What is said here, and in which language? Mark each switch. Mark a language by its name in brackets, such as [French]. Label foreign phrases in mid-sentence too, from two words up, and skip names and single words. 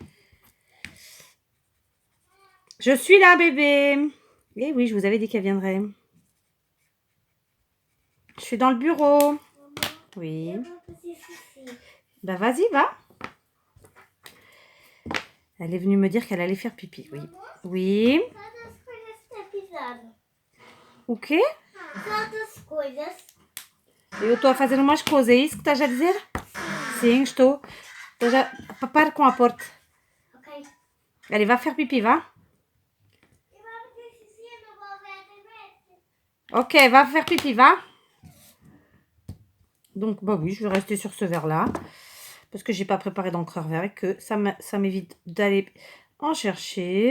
[French] Je suis là, bébé. Eh oui, je vous avais dit qu'elle viendrait. Je suis dans le bureau. Oui. Bah, vas-y, va. Elle est venue me dire qu'elle allait faire pipi. Oui. Oui. [Portuguese] O quê? Quantas coisas? Eu estou a fazer umas coisas. É isso que estás a dizer? Sim, estou. Para com a porta. Ok. [French] Allez, va faire pipi, va. Ok, va faire pipi, va. Donc, bah oui, je vais rester sur ce verre-là. Parce que j'ai pas préparé d'encreur vert et que ça m'évite d'aller en chercher.